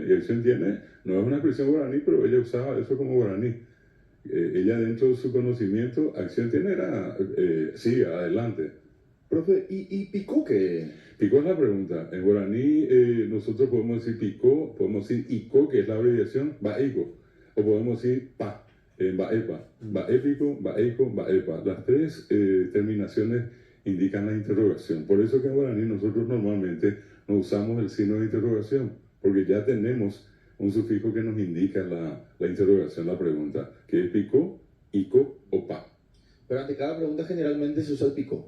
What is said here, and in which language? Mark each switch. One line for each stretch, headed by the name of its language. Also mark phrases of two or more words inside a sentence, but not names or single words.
Spanish: Y acción tiene no es una expresión guaraní, pero ella usaba eso como guaraní. Ella dentro de su conocimiento, acción tiene era sí, adelante. Profe, ¿y picó qué? Picó es la pregunta. En guaraní nosotros podemos decir picó, podemos decir ico, que es la abreviación, baeco, o podemos decir pa,
Guarani: baepa, baépico, baeco, baepa.
Spanish: Las tres terminaciones indican la interrogación. Por eso que en guaraní nosotros normalmente no usamos el signo de interrogación, porque ya tenemos un sufijo que nos indica la interrogación, la pregunta, que es picó, ico o pa. Pero ante cada pregunta generalmente se usa el picó.